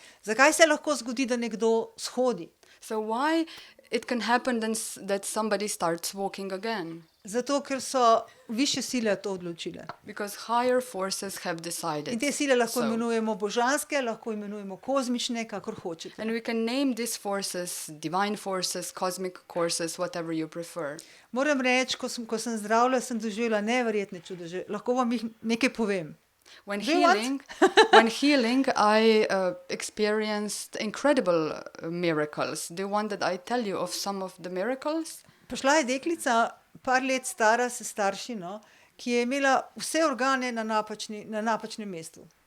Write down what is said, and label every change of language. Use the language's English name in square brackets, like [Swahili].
[Slovenian] Zakaj se lahko zgodi, da nekdo shodi? [English] So why it can happen that somebody starts walking again? [Slovenian] Zato, ker so višje sile to odločile. [English] Because higher forces have decided. [Slovenian] In te sile lahko so. imenujemo božanske, lahko imenujemo kozmične, kakor hočete. [English] And we can name these forces divine forces, cosmic forces, whatever you prefer. [Slovenian] Moram reči, ko sem zdravila, sem doživela neverjetne čudeže. Lahko vam jih nekaj povem. [English] When Do you want? when healing, I experienced incredible miracles. Do you want that I tell you of some of the miracles? [Slovenian] Prišla je deklica, par let stara, s starši, no, ki je imela vse organe na napačnem mestu.